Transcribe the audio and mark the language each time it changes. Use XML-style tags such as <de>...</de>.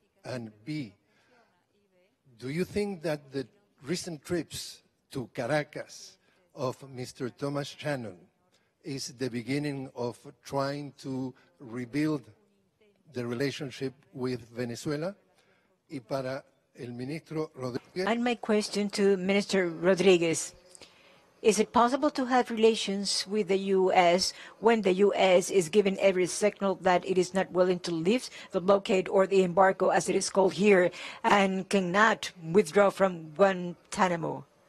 <en>And B, do you think that the recent trips to Caracas of Mr. Thomas Shannon is the beginning of trying to rebuild the relationship with Venezuela?</en> <es>Y para el ministro Rodríguez.</es> <en>And my question to Minister Rodriguez: is it possible to have relations with the U.S. when the U.S. is given every signal that it is not willing to lift the blockade or the embargo, as it is called here, and cannot withdraw from Guantanamo?</en>